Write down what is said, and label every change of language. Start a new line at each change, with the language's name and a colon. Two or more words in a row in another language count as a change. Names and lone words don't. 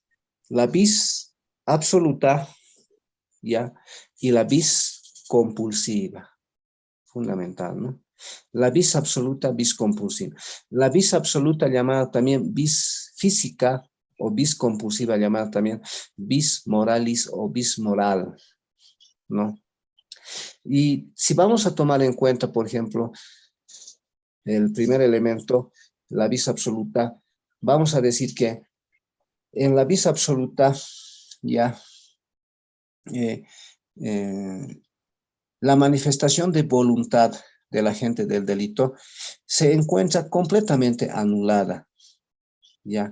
Spanish: La
Latin: vis absoluta,
Spanish: ¿ya?, y la
Latin: vis compulsiva,
Spanish: fundamental, ¿no?
Latin: La vis absoluta, vis compulsiva.
Spanish: La
Latin: vis absoluta,
Spanish: llamada también vis física, o
Latin: vis compulsiva,
Spanish: llamada también
Latin: vis moralis
Spanish: o vis moral, ¿no? Y si vamos a tomar en cuenta, por ejemplo, el primer elemento, la
Latin: vis absoluta,
Spanish: vamos a decir que en la
Latin: vis absoluta,
Spanish: ya, eh, eh, la manifestación de voluntad del agente del delito se encuentra completamente anulada, ¿ya?